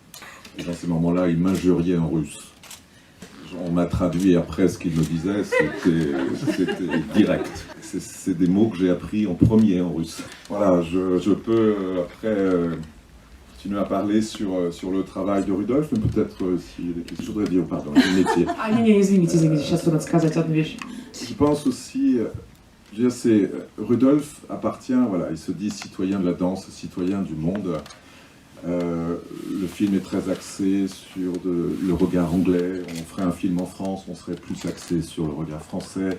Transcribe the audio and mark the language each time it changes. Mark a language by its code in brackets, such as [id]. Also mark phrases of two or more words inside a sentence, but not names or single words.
[fr] Et dans ces moments-là, il m'injuriait en russe. On m'a traduit après ce qu'il me disait, c'était direct. C'est des mots que j'ai appris en premier en russe. Voilà, je peux après continuer à parler sur le travail de Rudolf, mais peut-être si je voudrais dire, pardon, le métier. [ru] Извините, сейчас надо сказать одну вещь. [fr] Je pense aussi, Rudolf appartient, voilà, il se dit citoyen de la danse, citoyen du monde. Le film est très axé sur le regard anglais. On ferait un film en France, on serait plus axé sur le regard français.